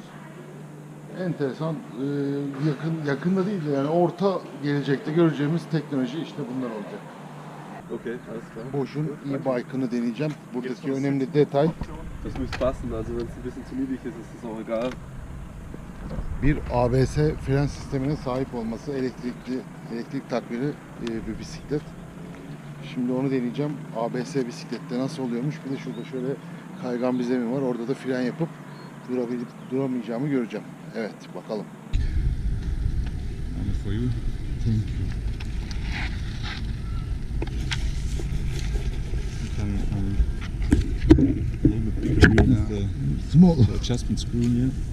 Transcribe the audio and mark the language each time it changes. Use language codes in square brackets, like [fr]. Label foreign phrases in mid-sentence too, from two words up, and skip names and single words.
[tr] Enteresan, yakında değil de yani orta gelecekte göreceğimiz teknoloji işte bunlar olacak. [de] Okay, alles klar. [tr] Bosch'un eBike'ını deneyeceğim. Buradaki önemli detay [de] Das müsste passen, also wenn es ein bisschen zu niedrig ist, ist es auch egal. [tr] bir ABS fren sistemine sahip olması, elektrik takviyeli bir bisiklet. Şimdi onu deneyeceğim. ABS bisiklette nasıl oluyormuş? Bir de şurada şöyle kaygan bir zemin var. Orada da fren yapıp duramayacağımı göreceğim. Evet, bakalım. [en] For you. Thank you. You can a little bit bigger wheel is the Small. The adjustment screw here.